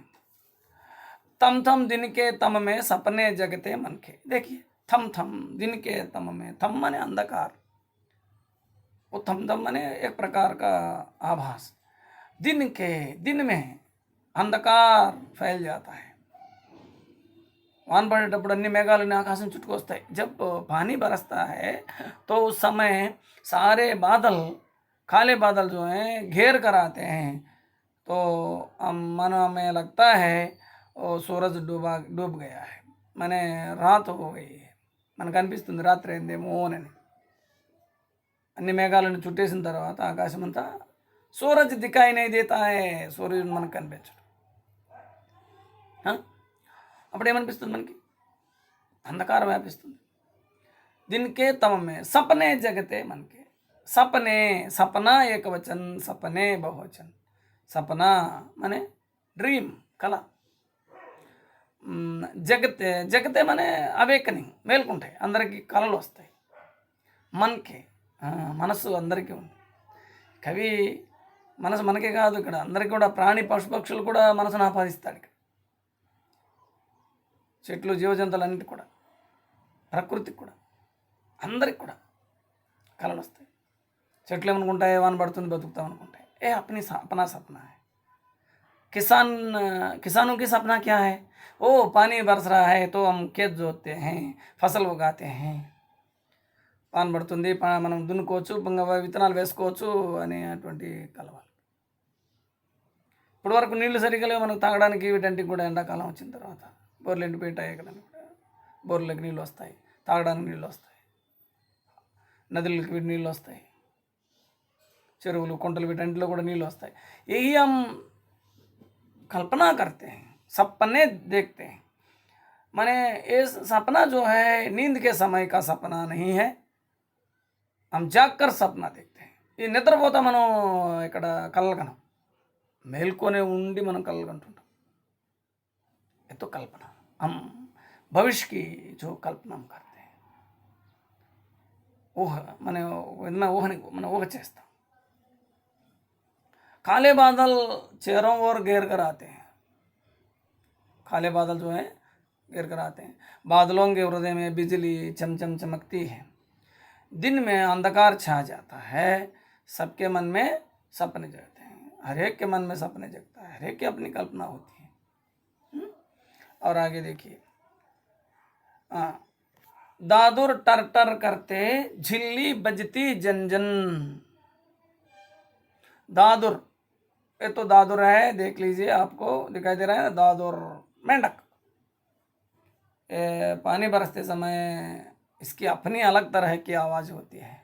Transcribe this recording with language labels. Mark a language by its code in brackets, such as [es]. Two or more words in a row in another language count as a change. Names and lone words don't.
[hi] थम थम दिन के तम में सपने जगते मन के। देखिए थम थम दिन के तम में, थम माने अंधकार, वो थम थम माने एक प्रकार का आभास। दिन में अंधकार फैल जाता है। [te] వాన పడేటప్పుడు అన్ని మేఘాలన్నీ ఆకాశం చుట్టుకొస్తాయి। [hi] जब पानी बरसता है तो उस समय सारे बादल, काले बादल जो हैं घेर कर आते हैं। तो मन में लगता है सूरज डूब गया है, मैंने रात हो गई है, [te] మనకు అనిపిస్తుంది రాత్రి అయిందేమో అని। అన్ని మేఘాలను చుట్టేసిన తర్వాత ఆకాశం అంతా [hi] सूरज दिखाई नहीं देता है, [te] సూర్యుడు మనకు కనిపించడు। అప్పుడు ఏమనిపిస్తుంది మనకి? అంధకారం వ్యాపిస్తుంది। [hi] दिन के तम में सपने जगते मन के। सपने, सपना एक वचन, सपने बहुवचन। सपना माने ड्रीम, कला। जगते, जगते माने [te] అవేకనింగ్, మేల్కుంటాయి, అందరికీ కళలు వస్తాయి। మనకే మనసు అందరికీ ఉంది। కవి మనసు మనకే కాదు, ఇక్కడ అందరికీ కూడా, ప్రాణి పశుపక్షులు కూడా మనసును ఆపాదిస్తాడు ఇక్కడ। చెట్లు, జీవజంతువులన్నిటి కూడా, ప్రకృతికి కూడా, అందరికి కూడా కళలు వస్తాయి। చెట్లు ఏమనుకుంటాయి? వాన పడుతుంది బతుకుతాం అనుకుంటాయి। [hi] ए अपना सपना है। किसानों की सपना क्या है? ओ पानी बरस रहा है तो हम खेत जोतते हैं, फसल उगाते हैं। [te] వాన పడుతుంది, మనం దున్నుకోవచ్చు, విత్తనాలు వేసుకోవచ్చు అనేటువంటి కలవాలి। ఇప్పుడు వరకు నీళ్లు సరిగ్గా లేవు మనకు తాగడానికి, వీటంటికి కూడా ఎండాకాలం వచ్చిన తర్వాత బోర్లు ఎండిపోయింటాయి ఇక్కడ, బోర్లకి నీళ్ళు వస్తాయి, తాగడానికి నీళ్ళు వస్తాయి, నదులకి నీళ్ళు వస్తాయి, చెరువులు, కుంటలు, వీటంటిలో కూడా నీళ్ళు వస్తాయి। [hi] यही हम कल्पना करते हैं, सपने देखते हैं। माने ये सपना जो है नींद के समय का सपना नहीं है, हम जागकर सपना देखते हैं। [te] ये నిద్రపోతా మనం ఇక్కడ కలలు కనం, మేల్కొనే ఉండి మనం కలలు కంటుంటాం। [hi] ये तो कल्पना, हम भविष्य की जो कल्पना हम करते हैं, [te] ఊహ మన ఊహ చేస్తాం। [hi] काले बादल चेहरों और घेर कर आते हैं। काले बादल जो है घेर कर आते हैं। बादलों के हृदय में बिजली चमचम चमकती है। दिन में अंधकार छा जाता है, सबके मन में सपने जगते हैं। हर एक के मन में सपने जगता है, हर एक की अपनी कल्पना होती है। और आगे देखिए, दादुर टर टर करते झिल्ली बजती जनजन। दादुर, ये तो दादुर है, देख लीजिए, आपको दिखाई दे रहा है ना, दादुर मेंढक। पानी बरसते समय इसकी अपनी अलग तरह की आवाज़ होती है।